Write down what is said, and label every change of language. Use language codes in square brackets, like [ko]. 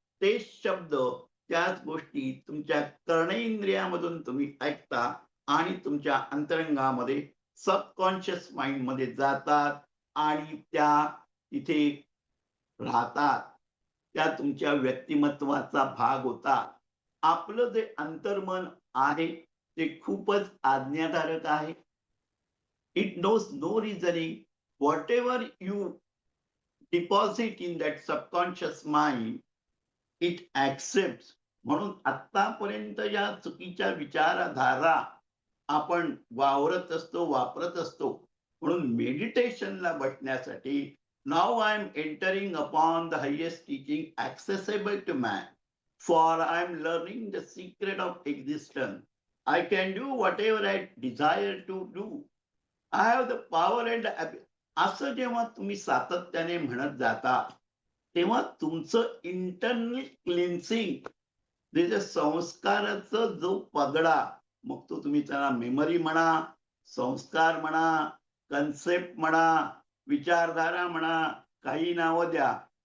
[mr] तेच शब्द, त्याच गोष्टी तुमच्या कर्णेंद्रियामधून तुम्ही ऐकता आणि तुमच्या अंतरंगामध्ये सबकॉन्शियस माइंडमध्ये जातात आणि त्या तिथे राहतात. त्या तुमच्या व्यक्तिमत्त्वाचा भाग होतात. आपलं जे अंतर्मन आहे, ते खूपच आज्ञाधारक आहे. [en] It knows no reasoning. Whatever you deposit in that subconscious mind, it accepts. [mr] म्हणून आत्तापर्यंत या चुकीच्या विचारधारा आपण वावरत असतो, वापरत असतो. म्हणून मेडिटेशनला बसण्यासाठी [en] Now I am entering upon the highest teaching accessible to man. For I am learning the secret of existence. I can do whatever I desire to do. I have the power [mr] and असं जेव्हा तुम्ही सातत्याने म्हणत जाता, तेव्हा तुमचं internal क्लिन्सिंग, जे संस्काराचा जो पगडा, मग तो तुम्ही त्याला मेमरी म्हणा, संस्कार म्हणा, कन्सेप्ट म्हणा, विचारधारा म्हणा, काही नावं द्या.